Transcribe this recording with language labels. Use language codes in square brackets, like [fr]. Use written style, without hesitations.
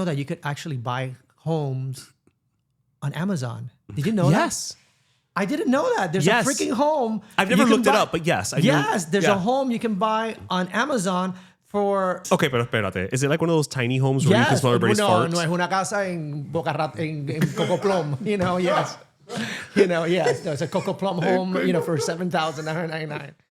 [en] know that you could actually buy homes on Amazon. Did you know that? Yes. I didn't know that. There's a freaking home. I've never looked it up, but yes. There's a home you can buy on Amazon for... [es] Okay, pero espérate. [en] Is it like one of those tiny homes where you can smell everybody's farts? [es] No, es una casa en Boca en Coco Plum. [en] Yes. Yes. No, it's a Coco Plum home, for $7,999.